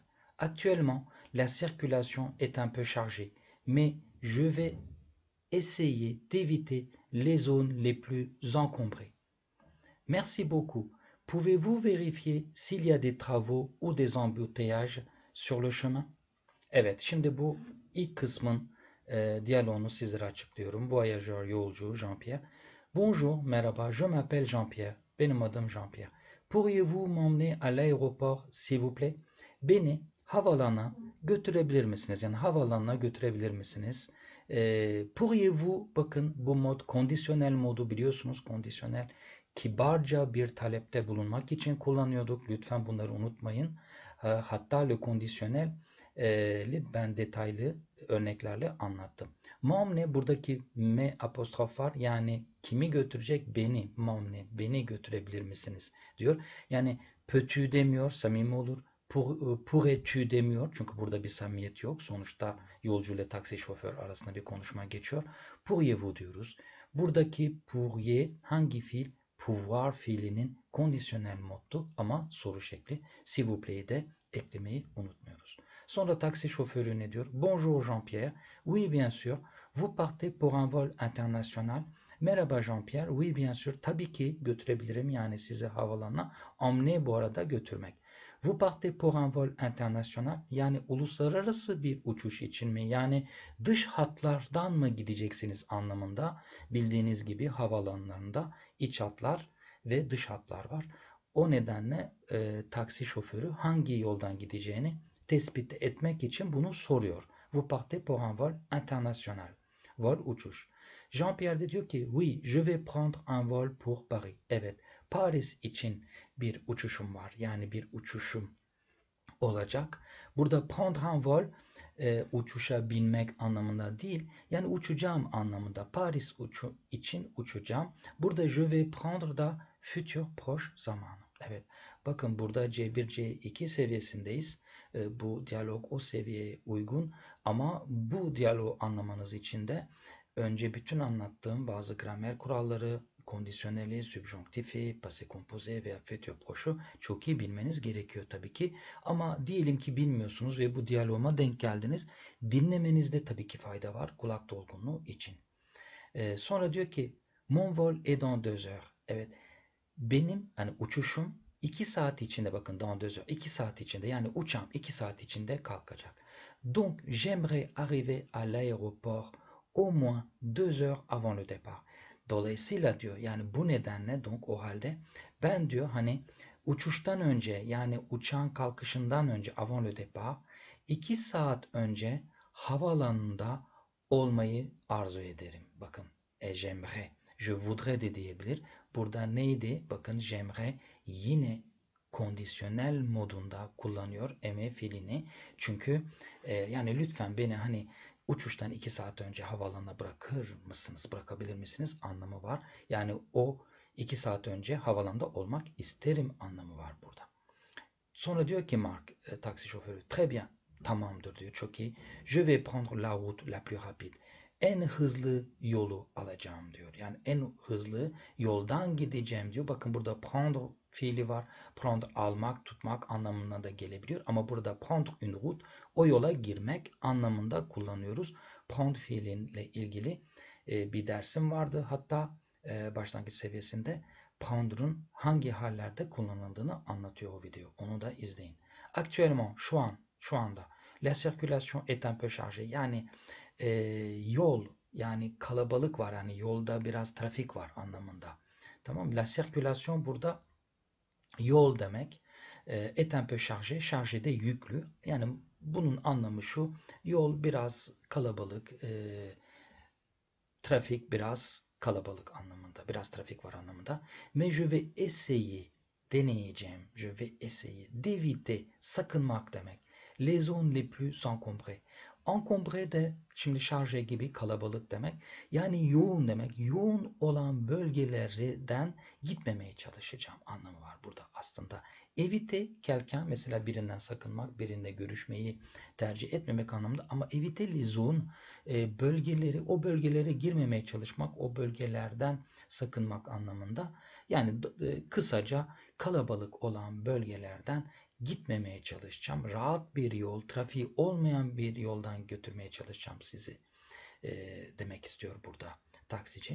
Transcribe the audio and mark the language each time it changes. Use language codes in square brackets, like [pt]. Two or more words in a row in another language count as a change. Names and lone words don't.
[fr] Actuellement, la circulation est un peu chargée, mais je vais essayer d'éviter les zones les plus encombrées. Merci beaucoup. Pouvez-vous vérifier s'il y a des travaux ou des embouteillages sur le chemin? [tr] Evet, şimdi bu ilk kısmın diyaloğunu sizlere açıklıyorum. [fr] Voyageur, yolcu, Jean-Pierre. Bonjour, merhaba, je m'appelle Jean-Pierre. [tr] Benim adım Jean-Pierre. [fr] Pourriez-vous m'emmener à l'aéroport, s'il vous plaît? [tr] Beni havaalanına götürebilir misiniz? Yani havaalanına götürebilir misiniz? [fr] Pourriez-vous, [tr] bakın bu mod kondisyonel modu biliyorsunuz. Kondisyonel kibarca bir talepte bulunmak için kullanıyorduk. Lütfen bunları unutmayın. Hatta le kondisyonel ben detaylı örneklerle anlattım. Momne buradaki me apostrof var. Yani kimi götürecek? Beni. Momne. Beni götürebilir misiniz? Diyor. Yani [fr] peux-tu [tr] demiyor. Samimi olur. [fr] Pourrais-tu demiyor. [tr] Çünkü burada bir samimiyet yok. Sonuçta yolcu ile taksi şoför arasında bir konuşma geçiyor. [fr] Pourriez-vous diyoruz. [tr] Buradaki pourriez hangi fiil? Pouvoir fiilinin kondisyonel moddu ama soru şekli. S'il vous plaît'i de eklemeyi unutmuyoruz. Sonra taksi şoförü ne diyor? [fr] Bonjour Jean-Pierre. Oui bien sûr. Vous partez pour un vol international. Merhaba Jean-Pierre. Oui bien sûr. [tr] Tabii ki götürebilirim yani sizi havalanına. Emmener bu arada götürmek. [fr] Vous partez pour un vol international. [tr] Yani uluslararası bir uçuş için mi? Yani dış hatlardan mı gideceksiniz anlamında. Bildiğiniz gibi havalanlarında iç hatlar ve dış hatlar var. O nedenle taksi şoförü hangi yoldan gideceğini tespit etmek için bunu soruyor. [fr] Vous partez pour un vol international. [tr] Vol uçuş. [fr] Jean-Pierre [tr] de diyor ki [fr] oui, je vais prendre un vol pour Paris. [tr] Evet, Paris için bir uçuşum var. Yani bir uçuşum olacak. Burada [fr] prendre un vol [tr] uçuşa binmek anlamında değil. Yani uçacağım anlamında. Paris için uçacağım. Burada [fr] je vais prendre [tr] da futur proche zamanı. Evet. Bakın burada C1, C2 seviyesindeyiz. Bu diyalog o seviyeye uygun. Ama bu diyaloğu anlamanız için de önce bütün anlattığım bazı gramer kuralları, kondisyoneli, subjonktifi, [fr] passé composé [tr] veya futur proche'u çok iyi bilmeniz gerekiyor tabii ki. Ama diyelim ki bilmiyorsunuz ve bu diyaloğuma denk geldiniz. Dinlemenizde tabii ki fayda var kulak dolgunluğu için. Sonra diyor ki [fr] mon vol est dans 2 heures. [tr] Evet. Benim hani uçuşum 2 saat içinde bakın [fr] dans 2 heures [tr] 2 saat içinde yani uçağım 2 saat içinde kalkacak. [fr] Donc j'aimerais arriver à l'aéroport au moins 2 heures avant le départ. [tr] Dolayısıyla diyor yani bu nedenle donc o halde ben diyor hani uçuştan önce yani uçağın kalkışından önce [fr] avant le départ [tr] 2 saat önce havaalanında olmayı arzu ederim. Bakın [fr] j'aimerais, je voudrais [tr] de diyebilir. Burada neydi? Bakın j'aimerais yine kondisyonel modunda kullanıyor eme fiilini. Çünkü yani lütfen beni hani uçuştan 2 saat önce havaalanına bırakır mısınız, bırakabilir misiniz anlamı var. Yani o 2 saat önce havaalanında olmak isterim anlamı var burada. Sonra diyor ki Mark, taksi şoförü, [fr] très bien, [tr] tamamdır diyor, çok iyi. [fr] Je vais prendre la route la plus rapide. [tr] En hızlı yolu alacağım diyor. Yani en hızlı yoldan gideceğim diyor. Bakın burada prendre fiili var. Prendre almak, tutmak anlamına da gelebiliyor. Ama burada [fr] prendre une route [tr] o yola girmek anlamında kullanıyoruz. Prendre fiiliyle ilgili bir dersim vardı. Hatta başlangıç seviyesinde Pound'un hangi hallerde kullanıldığını anlatıyor o video. Onu da izleyin. Actuellement, şu anda [fr] la circulation est un peu chargée. [tr] Yani yol, yani kalabalık var. Yani yolda biraz trafik var anlamında. Tamam. [fr] La circulation [tr] burada yol demek. [fr] Est un peu chargé. Chargé [tr] de yüklü. Yani bunun anlamı şu. Yol biraz kalabalık. Trafik biraz kalabalık anlamında. Biraz trafik var anlamında. [fr] Mais je vais essayer, deneyeceğim. Je vais essayer d'éviter, [tr] sakınmak demek. [fr] Les zones les plus encombrées. [tr] Encombré de şimdi şarje gibi kalabalık demek. Yani yoğun demek. Yoğun olan bölgelerden gitmemeye çalışacağım anlamı var burada aslında. Evite kelken mesela birinden sakınmak, birinde görüşmeyi tercih etmemek anlamında. Ama [fr] evite les zones [tr] bölgeleri, o bölgelere girmemeye çalışmak, o bölgelerden sakınmak anlamında. Yani kısaca kalabalık olan bölgelerden gitmemeye çalışacağım. Rahat bir yol, trafiği olmayan bir yoldan götürmeye çalışacağım sizi demek istiyor burada taksici.